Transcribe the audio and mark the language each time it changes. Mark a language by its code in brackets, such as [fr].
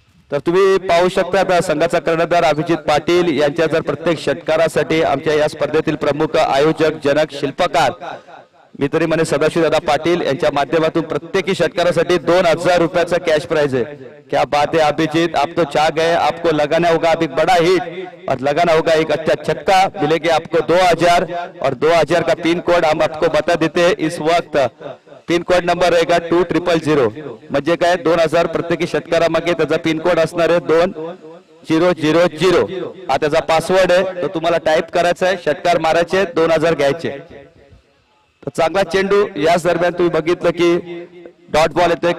[mr] तर तुम्ही पाहू शकता आता संघाचा कर्णधार अभिजित पाटील यांच्या जर प्रत्येक षटकारासाठी आमच्या या स्पर्धेतील प्रमुख आयोजक जनक शिल्पकार मी तरी म्हणे सदाशिवदादा पाटील यांच्या माध्यमातून प्रत्येकी षटकारासाठी 2000 रुपयाचा कॅश प्राइज है. [hi] क्या बात है अभिजीत, आप तो छा गए. आपको लगाना होगा अभी बड़ा हिट और लगाना होगा एक अच्छा छक्का. मिलेगी आपको 2000 और 2000 का पिन कोड हम आपको बता देते हैं इस वक्त. पिन कोड नंबर रहेगा 2000. [mr] म्हणजे काय 2000 प्रत्येकी षटकारामागे त्याचा पिन कोड असणार आहे 2000. हा त्याचा पासवर्ड आहे तो तुम्हाला टाइप करायचा आहे. षटकार मारायचे 2000 घ्यायचे. तर चांगला चेंडू याच दरम्यान तुम्ही बघितलं की डॉट बॉल येतोय.